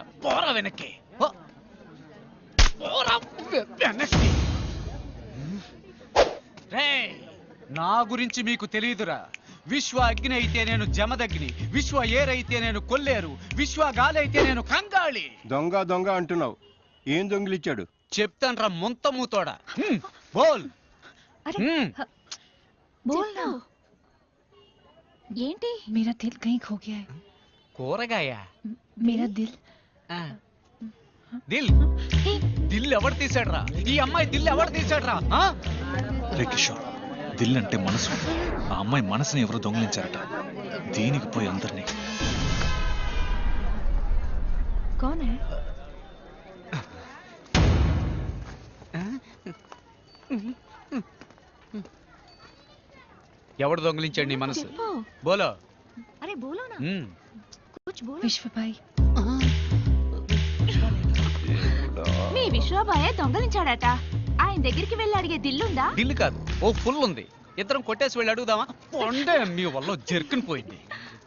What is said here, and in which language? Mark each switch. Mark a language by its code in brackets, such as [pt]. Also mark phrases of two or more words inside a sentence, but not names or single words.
[te] పోరా వెనక్కి, పోరా వెనక్కి. రేయ్, నా గురించి మీకు తెలియదురా. విశ్వ అగ్ని అయితే నేను జమదగ్ని, విశ్వ ఏరైతే నేను కొల్లేరు, విశ్వ గాలి అయితే నేను కంగాళి. దొంగ దొంగ అంటున్నావు, ఏం దొంగిలిచ్చాడు? చెప్తాన్రా ముంతమూతోడా. బోల్ [hi] बोल ना. [te] ఏంటి? [hi] मेरा दिल कहीं खो गया है. [te] కూరగాయ? [hi] मेरा दिल. दिल दिल [te] ఎవడు తీసాడ్రా? ఈ అమ్మాయి దిల్ ఎవడు తీసాడ్రా? రే కిషోర్, దిల్ అంటే మనసు. ఆ అమ్మాయి మనసుని ఎవరు దొంగిలించారట. దీనికి పోయి అందరినీ. [hi] कौन है? [te] ఎవడు దొంగిలించాడు నీ మనసు? [hi] बोलो. अरे बोलो ना, कुछ बोलो. विश्व भाई. [te] మీ విశ్వబాయే దొంగలించాడట. ఆయన దగ్గరికి వెళ్ళి అడిగే దిల్లుందా? దిల్లు కాదు, ఓ ఫుల్ ఉంది. ఇద్దరం కొట్టేసి వెళ్ళి అడుగుదామా? పొండే మీ వల్ల జర్కుని పోయింది.